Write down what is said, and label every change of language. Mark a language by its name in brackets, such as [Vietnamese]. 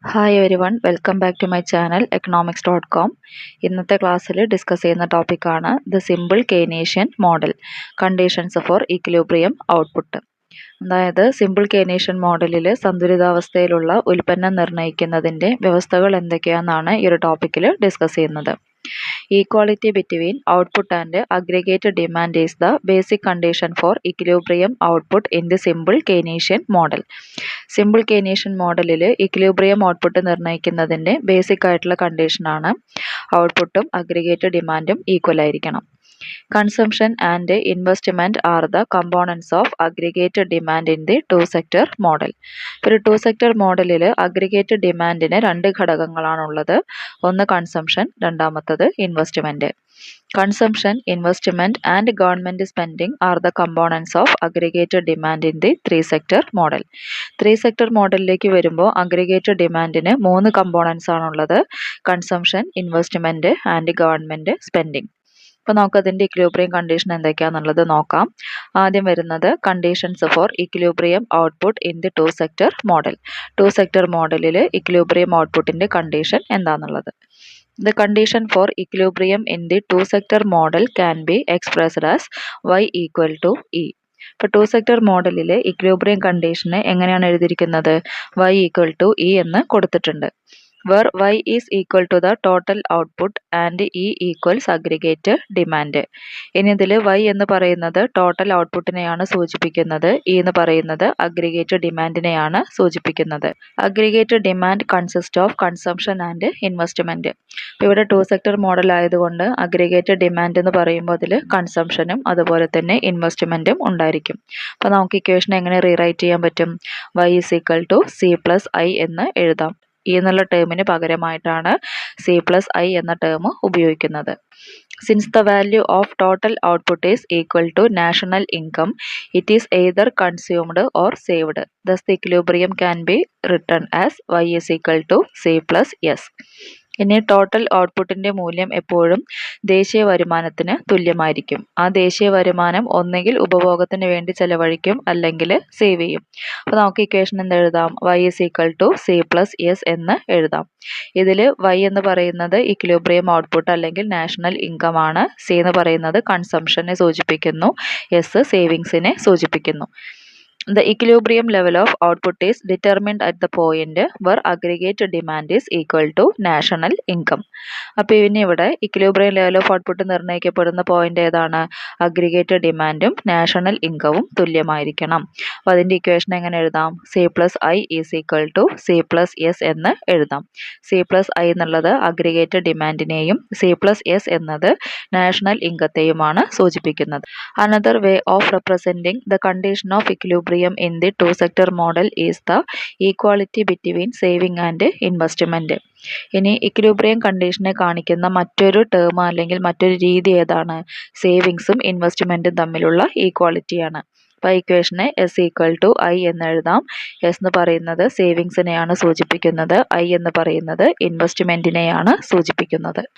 [English] Hi everyone, welcome back to my channel economics.com. [Malayalam] ഇന്നത്തെ ക്ലാസ്സിൽ discuss ചെയ്യുന്ന ടോപ്പിക്കാണ് [English] The simple Keynesian model, conditions for equilibrium output. [Malayalam] അതായത് simple കെയ്നേഷ്യൻ മോഡലിൽ സന്തുലിതാവസ്ഥയിലുള്ള ഉൽപ്പന്നം നിർണ്ണയിക്കുന്നതിൻ്റെ വ്യവസ്ഥകൾ എന്തൊക്കെയാണെന്നാണ് ഈ ഒരു ടോപ്പിക്കിൽ ഡിസ്കസ് ചെയ്യുന്നത്. [English] Equality between output and aggregate demand is the basic condition for equilibrium output in the simple Keynesian model. [Malayalam] Simple കെയ്നേഷ്യൻ മോഡലിൽ ഇക്വിലിബ്രിയം ഔട്ട്പുട്ട് നിർണ്ണയിക്കുന്നതിൻ്റെ ബേസിക് ആയിട്ടുള്ള കണ്ടീഷനാണ് ഔട്ട്പുട്ടും അഗ്രിഗേറ്റ് ഡിമാൻഡും ഈക്വൽ ആയിരിക്കണം. [English] Consumption and investment are the components of aggregate demand in the two-sector model. [Malayalam] ഒരു two-sector മോഡലിൽ aggregate ഡിമാൻഡിന് രണ്ട് ഘടകങ്ങളാണുള്ളത്. ഒന്ന് കൺസംഷൻ, രണ്ടാമത്തത് investment. [English] Consumption, investment and government spending are the components of aggregate demand in the three-sector model. [Malayalam] Three-sector മോഡലിലേക്ക് വരുമ്പോൾ aggregate ഡിമാൻഡിന് മൂന്ന് components ആണുള്ളത്: consumption, investment and government spending. അപ്പോൾ നമുക്ക് അതിൻ്റെ ഇക്വിലിബ്രിയം കണ്ടീഷൻ എന്തൊക്കെയാണെന്നുള്ളത് നോക്കാം. ആദ്യം വരുന്നത് [English] Conditions for equilibrium output in the two sector model. [Malayalam] To sector മോഡലിൽ ഇക്വിലിബ്രിയം ഔട്ട്പുട്ടിൻ്റെ കണ്ടീഷൻ എന്താണെന്നുള്ളത്. [English] The condition for equilibrium in the two-sector model can be expressed as y equal to E. [Malayalam] ഇപ്പോൾ to sector മോഡലിലെ equilibrium കണ്ടീഷന് എങ്ങനെയാണ് എഴുതിയിരിക്കുന്നത്? [English] y equal to E [Malayalam] എന്ന് കൊടുത്തിട്ടുണ്ട്. [English] where y is equal to the total output and E equals aggregate demand. [Malayalam] ഇനി ഇതിൽ y എന്ന് പറയുന്നത് total ഔട്ട്പുട്ടിനെയാണ് സൂചിപ്പിക്കുന്നത്, E എന്ന് പറയുന്നത് അഗ്രിഗേറ്റ് ഡിമാൻഡിനെയാണ് സൂചിപ്പിക്കുന്നത്. [English] Aggregate demand consist of consumption and investment. [Malayalam] ഇവിടെ ടു സെക്ടർ മോഡൽ ആയതുകൊണ്ട് അഗ്രിഗേറ്റ് ഡിമാൻഡ് എന്ന് പറയുമ്പോൾ അതിൽ കൺസംഷനും അതുപോലെ തന്നെ ഇൻവെസ്റ്റ്മെൻറ്റും ഉണ്ടായിരിക്കും. അപ്പോൾ നമുക്ക് ഇക്വേഷൻ എങ്ങനെ റീറൈറ്റ് ചെയ്യാൻ പറ്റും? [English] y is equal to c plus i [Malayalam] എന്ന് എഴുതാം. ഈ എന്നുള്ള ടേമിന് പകരമായിട്ടാണ് സി പ്ലസ് ഐ എന്ന ടേം ഉപയോഗിക്കുന്നത്. [English] Since the value of total output is equal to national income, it is either consumed or saved. Thus the equilibrium can be written as y is equal to C plus S. [Malayalam] ഇനി total ഔട്ട്പുട്ടിൻ്റെ മൂല്യം എപ്പോഴും ദേശീയ വരുമാനത്തിന് തുല്യമായിരിക്കും. ആ ദേശീയ വരുമാനം ഒന്നുകിൽ ഉപഭോഗത്തിന് വേണ്ടി ചെലവഴിക്കും, അല്ലെങ്കിൽ സേവ് ചെയ്യും. അപ്പോൾ നമുക്ക് ഇക്വേഷൻ എന്ത് എഴുതാം? [English] y is equal to C plus S [Malayalam] എന്ന് എഴുതാം. ഇതിൽ y എന്ന് പറയുന്നത് ഇക്വിലിബ്രിയം ഔട്ട്പുട്ട് അല്ലെങ്കിൽ നാഷണൽ ഇൻകം ആണ്, സി എന്ന് പറയുന്നത് കൺസംഷനെ സൂചിപ്പിക്കുന്നു, എസ് സേവിങ്സിനെ സൂചിപ്പിക്കുന്നു. [English] The equilibrium level of output is determined at the point where aggregate demand is equal to national income. [Malayalam] അപ്പോൾ ഇനി ഇവിടെ equilibrium level of output നിർണ്ണയിക്കപ്പെടുന്ന point ഏതാണ്? അഗ്രിഗേറ്റ് ഡിമാൻഡും നാഷണൽ ഇൻകവും തുല്യമായിരിക്കണം. അപ്പോൾ അതിൻ്റെ ഇക്വേഷൻ എങ്ങനെ എഴുതാം? [English] C plus I is equal to C plus S [Malayalam] എന്ന് എഴുതാം. സി പ്ലസ് ഐ എന്നുള്ളത് അഗ്രിഗേറ്റ് ഡിമാൻഡിനെയും സി പ്ലസ് എസ് എന്നത് നാഷണൽ ഇൻകത്തെയുമാണ് സൂചിപ്പിക്കുന്നത്. [English] Another way of representing the condition of equilibrium in the two-sector model is the equality between saving and investment. [Malayalam] ഇനി equilibrium കണ്ടീഷനെ കാണിക്കുന്ന മറ്റൊരു term അല്ലെങ്കിൽ മറ്റൊരു രീതി ഏതാണ്? സേവിങ്സും ഇൻവെസ്റ്റ്മെൻറ്റും തമ്മിലുള്ള ഈക്വാളിറ്റിയാണ്. അപ്പോൾ ഇക്വേഷനെ [English] S equal to I [Malayalam] എന്ന് എഴുതാം. എസ് എന്ന് പറയുന്നത് സേവിങ്സിനെയാണ് സൂചിപ്പിക്കുന്നത്, ഐ എന്ന് പറയുന്നത് ഇൻവെസ്റ്റ്മെൻറ്റിനെയാണ് സൂചിപ്പിക്കുന്നത്.